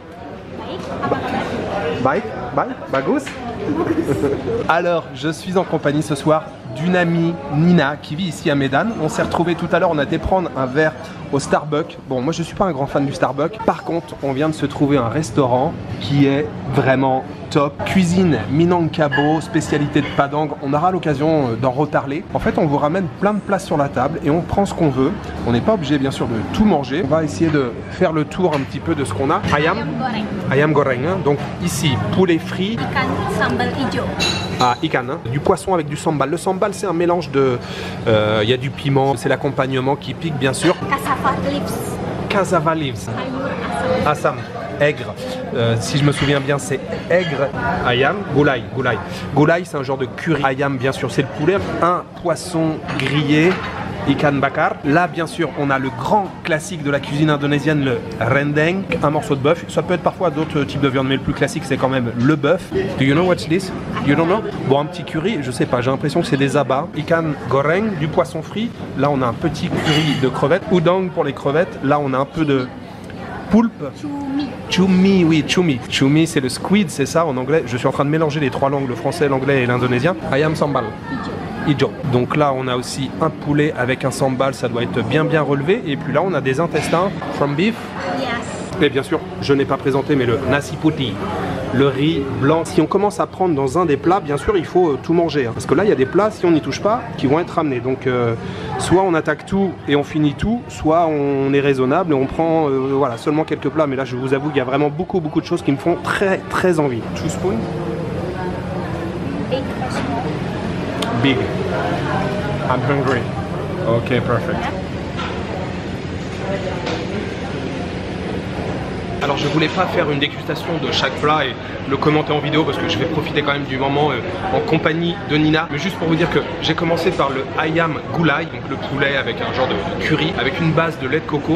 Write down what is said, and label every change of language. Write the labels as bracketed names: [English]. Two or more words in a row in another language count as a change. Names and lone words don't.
[Indonesian] Baik. Baik? Bagus? [French] Alors, je suis en compagnie ce soir d'une amie, Nina, qui vit ici à Medan. On s'est retrouvés tout à l'heure, on a été prendre un verre au Starbucks. Bon, moi je suis pas un grand fan du Starbucks. Par contre, on vient de se trouver un restaurant qui est vraiment top. Cuisine Minangkabau, spécialité de Padang. On aura l'occasion d'en reparler. En fait, on vous ramène plein de plats sur la table et on prend ce qu'on veut. On n'est pas obligé bien sûr de tout manger. On va essayer de faire le tour un petit peu de ce qu'on a. [Indonesian] Ayam goreng. Ayam goreng, [French] hein. Donc ici, poulet frit. [Indonesian] Ikan sambal hijau. [French] Ah, ikan, hein. Du poisson avec du sambal. Le sambal, c'est un mélange de... Il y a du piment, c'est l'accompagnement qui pique bien sûr. [English] Cassava leaves. Cassava leaves. Assam. [French] Aigre. Si je me souviens bien, c'est aigre. [Indonesian] Ayam, gulai. [French] Gulai, c'est un genre de curry. Ayam, bien sûr, c'est le poulet. Un poisson grillé. [Indonesian] Ikan bakar. [French] Là, bien sûr, on a le grand classique de la cuisine indonésienne, le rendeng, un morceau de bœuf. Ça peut être parfois d'autres types de viande, mais le plus classique, c'est quand même le bœuf. [English] Do you know what's this? You don't know? [French] Bon, un petit curry, je sais pas, j'ai l'impression que c'est des abats. [Indonesian] Ikan goreng, [French] du poisson frit. Là, on a un petit curry de crevettes. Udang pour les crevettes. Là, on a un peu de poulpe. Chumi, oui, chumi. Chumi, c'est le squid, c'est ça en anglais. Je suis en train de mélanger les trois langues, le français, l'anglais et l'indonésien. [Indonesian] Ayam sambal. Hijau. [French] Donc là, on a aussi un poulet avec un sambal, ça doit être bien relevé. Et puis là, on a des intestins [English] from beef. Yes. [French] Et bien sûr, je n'ai pas présenté, mais le [Indonesian] nasi putih, [French] le riz blanc. Si on commence à prendre dans un des plats, bien sûr, il faut tout manger. Hein. Parce que là, il y a des plats, si on n'y touche pas, qui vont être ramenés. Donc, soit on attaque tout et on finit tout, soit on est raisonnable et on prend voilà, seulement quelques plats. Mais là, je vous avoue qu'il y a vraiment beaucoup de choses qui me font très envie. [English] 2 spoons? Big. I'm hungry. Okay, perfect. [French] Alors je voulais pas faire une dégustation de chaque plat et le commenter en vidéo parce que je vais profiter quand même du moment en compagnie de Nina. Mais juste pour vous dire que j'ai commencé par le [Indonesian] ayam gulai, [French] donc le poulet avec un genre de curry, avec une base de lait de coco.